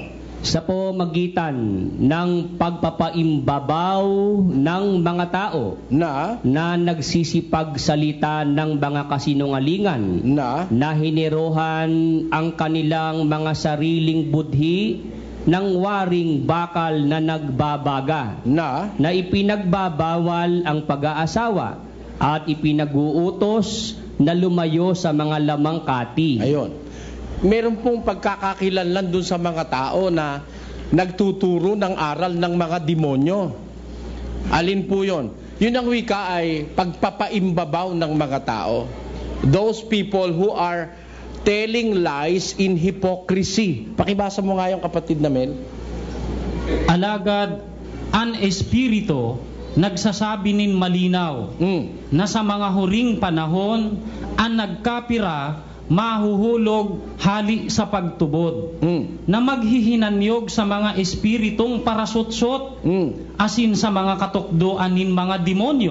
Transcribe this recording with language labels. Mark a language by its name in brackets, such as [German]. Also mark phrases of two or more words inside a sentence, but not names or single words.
[Filipino] Sa pamagitan ng pagpapaimbabaw ng mga tao na nagsisipagsalita ng mga kasinungalingan na hiniruhan ang kanilang mga sariling budhi ng waring bakal na nagbabaga na ipinagbabawal ang pag-aasawa at ipinag-uutos na lumayo sa mga lamangkati. Ayon. Meron pong pagkakakilanlan dun sa mga tao na nagtuturo ng aral ng mga demonyo. Alin po yon? Yun ang wika ay pagpapaimbabaw ng mga tao. [English] Those people who are telling lies in hypocrisy. [Filipino] Pakibasa mo nga yung kapatid na Mel. [Bikol] Alagad ang espiritu nagsasabi nin malinaw na sa mga huring panahon ang nagkapira mahuhulog hali sa pagtubod na maghihinanyog sa mga espiritong parasutsot asin sa mga katukdoan nin mga demonyo.